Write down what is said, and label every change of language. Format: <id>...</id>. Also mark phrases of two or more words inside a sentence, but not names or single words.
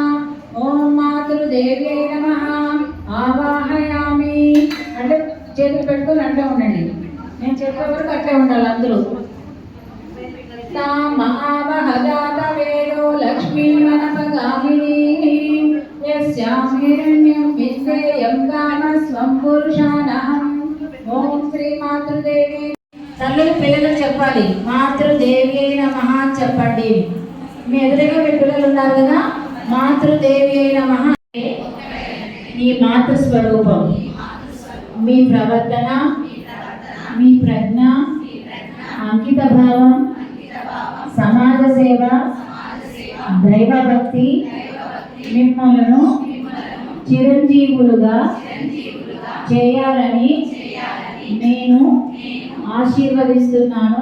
<sa>ओम मातृदेव्यै नमः आवाहयामि</sa> <te>అంటే చేతులు పెట్టుకొని అంటూ ఉండండి నేను చెప్పే వరకు అట్లే ఉండాలి అందరూ</te> <sa>तामावह जातवेदो लक्ष्मीमनपगामिनी यस्यां हिरण्यं विद्येयं गानस्वं पुरुषानहम् ఓం శ్రీ</sa> <te>మాతృదేవి తల్లులు పిల్లలకు చెప్పాలి</te> <sa>మాతృదేవి నమః</sa> <te>చెప్పండి మీ ఎదురుగా మీ పిల్లలు ఉన్నారు కదా</te> <sa>మాతృదేవి నమః</sa> <te>నీ మాతృ స్వరూపం మీ ప్రవర్తన మీ ప్రజ్ఞ అంకిత భావం సమాజ సేవ దైవ భక్తి మిమ్మలను చిరంజీవులుగా చేయాలని నేను ఆశీర్వదిస్తున్నాను.</te>